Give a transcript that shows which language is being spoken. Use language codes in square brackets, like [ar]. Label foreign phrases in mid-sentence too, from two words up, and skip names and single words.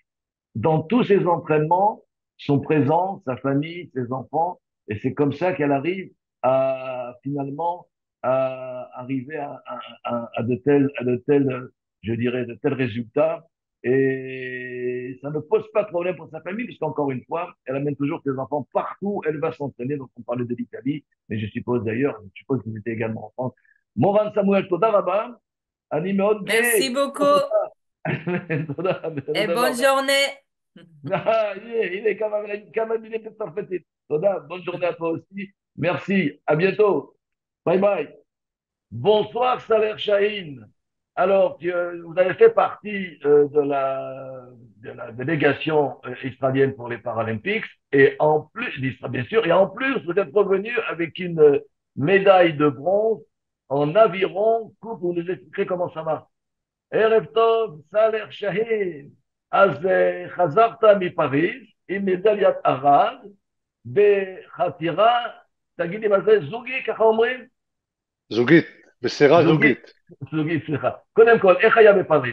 [fr] Dans tous ces entraînements sont présents sa famille, ses enfants, et c'est comme ça qu'elle arrive à finalement à arriver à de tels, je dirais, de tels résultats. Et ça ne pose pas de problème pour sa famille, puisqu'encore une fois, elle amène toujours ses enfants partout, elle va s'entraîner. Donc, on parlait de l'Italie, mais je suppose d'ailleurs, je suppose qu'ils étaient également en France. Moran Samuel, [he] תודה רבה, אני מאוד גאה. [fr] Merci beaucoup. Et bonne journée. [he] הנה, כמה מילים בצרפתית. תודה, [fr] bonne journée à toi aussi. Merci, à bientôt. [en] Bye bye. [fr] Bonsoir, Saler Chahine. Alors, vous avez fait partie de la délégation israélienne pour les Paralympiques, et en plus, bien sûr, et en plus, vous êtes revenu avec une médaille de bronze en aviron. Vous nous expliquerez comment ça marche. [he] ערב טוב, סאלח שהין. אז חזרת מפריז עם מדליית ארד בחתירה, תגידי מה זה, זוגי, ככה אומרים? זוגית, בסירה זוגית. זוגית, סליחה. קודם כל, איך היה בפריז?